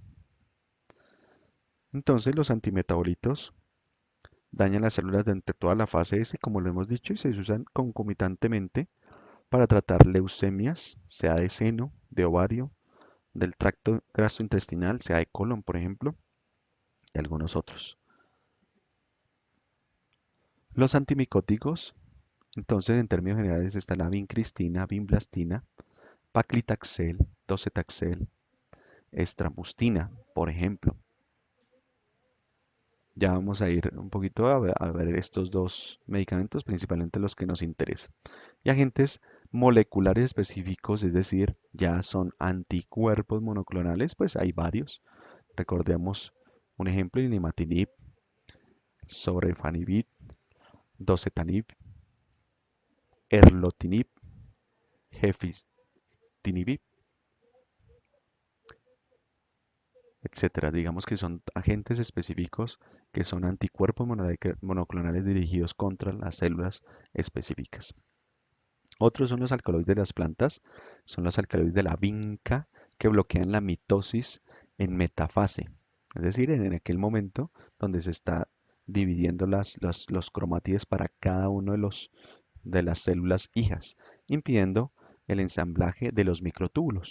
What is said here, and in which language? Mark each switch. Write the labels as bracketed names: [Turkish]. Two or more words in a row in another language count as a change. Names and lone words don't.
[Spanish] Entonces los antimetabolitos dañan las células durante toda la fase S, como lo hemos dicho, y se usan concomitantemente para tratar leucemias, sea de seno, de ovario, del tracto gastrointestinal, sea de colon, por ejemplo, y algunos otros. Los antimicóticos, entonces, en términos generales, está la vincristina, vinblastina, paclitaxel, docetaxel, estramustina, por ejemplo. Ya vamos a ir un poquito a ver estos dos medicamentos, principalmente los que nos interesan. Y agentes moleculares específicos, es decir, ya son anticuerpos monoclonales, pues hay varios. Recordemos un ejemplo, el imatinib, sorafenib, docetanib, erlotinib, gefitinib, etcétera. Digamos que son agentes específicos que son anticuerpos monoclonales dirigidos contra las células específicas. Otros son los alcaloides de las plantas, son los alcaloides de la vinca que bloquean la mitosis en metafase, es decir, en aquel momento donde se está dividiendo los cromátides para cada uno de las células hijas, impidiendo el ensamblaje de los microtúbulos.